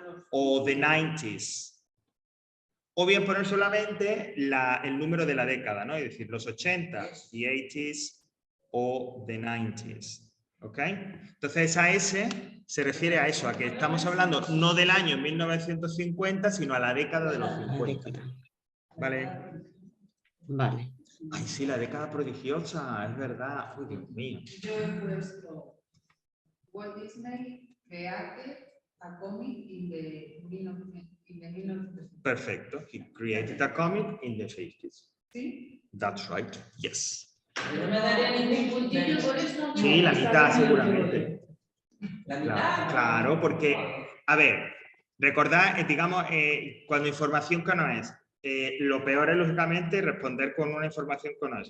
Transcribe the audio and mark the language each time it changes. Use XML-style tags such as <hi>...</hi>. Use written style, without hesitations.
<es>O the 90s. O bien poner solamente el número de la década, ¿no? Es decir, los 80, the 80s o the 90s. ¿Ok? Entonces esa S se refiere a eso, a que estamos hablando no del año 1950, sino a la década de los 50. ¿Vale? Vale. Ay, sí, la década prodigiosa, es verdad. Uy, Dios mío.</es> <en>Yo he puesto Walt Disney created a comic in the 1950s.</en> <es>Perfecto.</es> <en>He created a comic in the 50s.</en> <es>¿Sí?</es> <en>That's right. Yes.</en> <es>No me daría ningún puntillo por eso. Sí, la mitad seguramente. La mitad. Claro, porque, a ver, recordad, digamos, cuando información que no es, lo peor es, lógicamente, responder con una información que no es.</es>